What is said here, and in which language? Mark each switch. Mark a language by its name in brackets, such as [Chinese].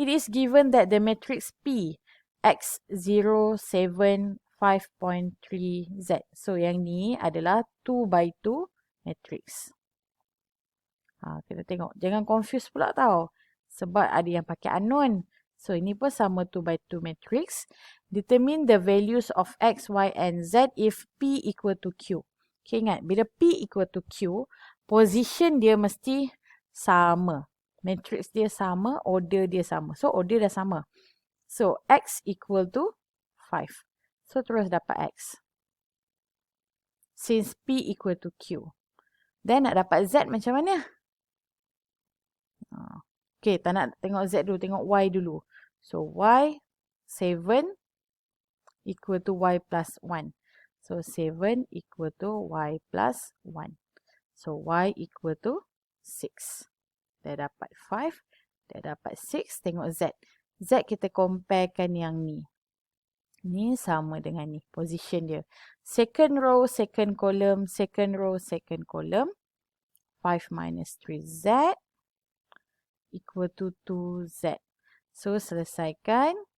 [English] It is given that the matrix P x0, 7, 5.3z. [Malay] So, yang ni adalah 2 by 2 matrix. Kita tengok. Jangan confuse pula tau. Sebab ada yang pakai unknown. [English] So, [Malay] ini pun sama [English] 2 by 2 matrix. Determine the values of x, y, and z if P equal to Q. Okay, ingat. [Malay] Bila P equal to Q, position dia mesti sama. Matrix dia sama, order dia sama. So, order dah sama. [English] So, x equal to 5. So, [Malay] terus dapat x. [English] Since P equal to Q. Then, [Malay] nak dapat z macam mana? Okay, tak nak tengok z dulu. Tengok y dulu. [English] So, y 7 equal to y plus 1. So, 7 equal to y plus 1. So, y equal to 6. [Malay] Dah dapat 5. Dah dapat 6. Tengok z. Z kita comparekan yang ni. Ni sama dengan ni. Position dia. [English] Second row, second column. Second row, second column. 5 minus 3z equal to 2z. [Malay] So, selesaikan.